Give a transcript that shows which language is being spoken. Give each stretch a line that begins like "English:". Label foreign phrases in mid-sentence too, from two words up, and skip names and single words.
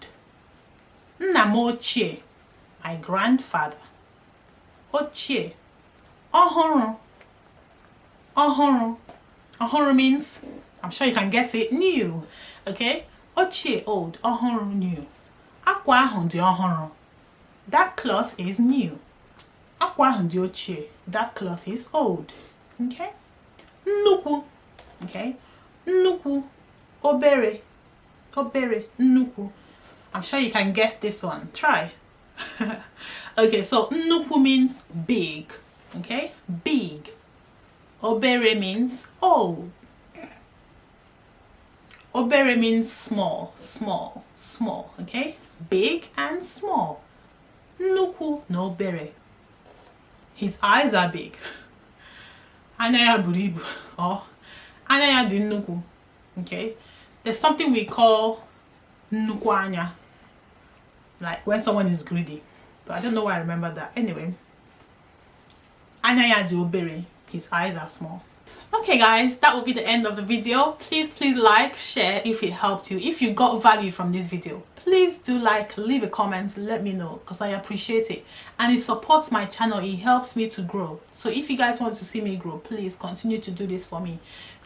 Igbo: Nna m ochie,
English: my grandfather.
Igbo: Ochie. Ohuru.
English: Ohuru means, I'm sure you can guess it, new. Okay, Ochie, old. Ohuru, new.
Igbo: Akwa ahụ dị ọhụrụ.
English: That cloth is new.
Igbo: Akwa ndi ochie.
English: That cloth is old. Okay?
Igbo: Nnukwu. Okay? Nnukwu. Obere. Obere. Nnukwu.
English: I'm sure you can guess this one. Try. Okay, so Nnukwu means big. Okay? Big. Obere means old. Obere means small, small, small. Okay? Big and small.
Igbo: Nnukwu no obere.
English: His eyes are big.
Igbo: Anya ya buru ibu. Or anya ya di nnukwu.
English: Okay? There's something we call
Igbo: nnukwu anya.
English: Like when someone is greedy. But I don't know why I remember that. Anyway.
Igbo: Anya ya di obere.
English: His eyes are small. Okay guys, that will be the end of the video. Please like, share if it helped you. If you got value from this video, please do like, leave a comment, let me know because I appreciate it. And it supports my channel, it helps me to grow. So if you guys want to see me grow, please continue to do this for me.